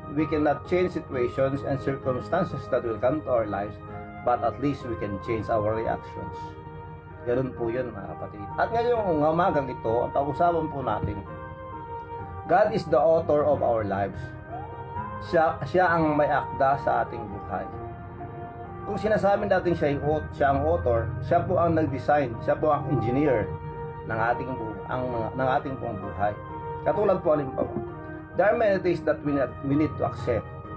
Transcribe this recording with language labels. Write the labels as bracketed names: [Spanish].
[English] We cannot change situations and circumstances that will come to our lives, but at least we can change our reactions. [Filipino] Ganun po yun, mga kapatid. At ngayong umagang ito, ang pag-usapan po natin, [English] God is the author of our lives. [Filipino] Siya ang may akda sa ating buhay. Kung sinasabi natin siya ang author, siya po ang nag-design, siya po ang engineer ng ating pong buhay. Katulad po halimbawa, [English] there are many things that we need to accept.